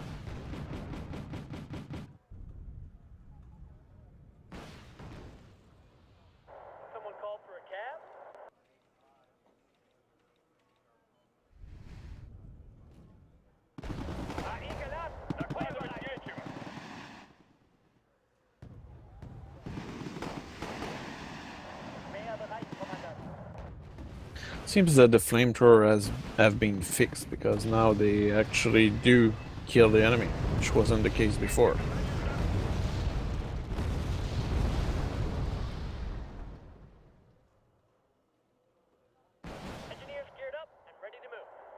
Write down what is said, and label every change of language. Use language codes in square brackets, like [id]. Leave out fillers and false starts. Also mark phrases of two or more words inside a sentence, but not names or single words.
[en] Someone called for a cab? Eagle up! [ru] Докладывать нечего. [de] Mehr bereit, Kommandant. [en] Seems that the flamethrower have been fixed because now they actually do kill the enemy, which wasn't the case before. Engineers geared up and ready to move.